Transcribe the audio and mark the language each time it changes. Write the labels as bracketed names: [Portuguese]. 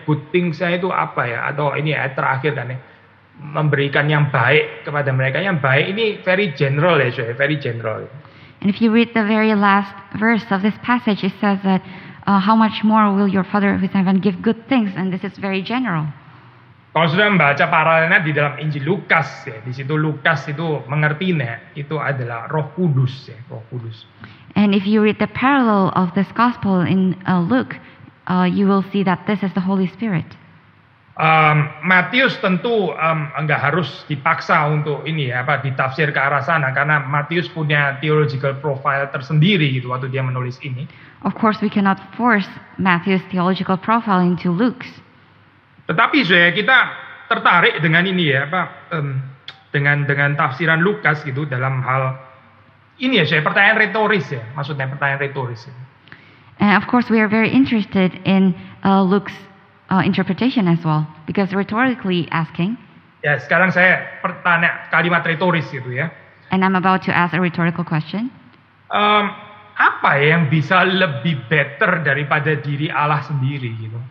[English] Good things [Indonesian] saya itu apa ya? Atau ini ya terakhir kan ya, memberikan yang baik kepada mereka. Yang baik ini [English] very general [Indonesian] ya, saya very general. [English] And if you read the very last verse of this passage, it says that how much more will your Father who is in heaven give good things, and this is very general. [Indonesian] Kalau sudah membaca paralelnya di dalam Injil Lukas ya, di situ Lukas itu mengertinya itu adalah Roh Kudus ya, Roh Kudus. [English] And if you read the parallel of this gospel in Luke, you will see that this is the Holy Spirit. [Indonesian] Matius tentu enggak harus dipaksa untuk ini ya, ditafsir ke arah sana karena Matius punya [English] theological profile [Indonesian] tersendiri gitu waktu dia menulis ini. [English] Of course, we cannot force Matthew's theological profile into Luke's. [Indonesian] Tetapi kita tertarik dengan ini ya, dengan tafsiran Lukas gitu dalam hal ini ya, pertanyaan retoris ya, maksudnya pertanyaan retoris. [English] And of course, we are very interested in Luke's interpretation as well, because rhetorically asking. [Indonesian] Ya, sekarang saya pertanyaan kalimat retoris gitu ya. [English] And I'm about to ask a rhetorical question. [Indonesian] Apa yang bisa lebih better daripada diri Allah sendiri gitu?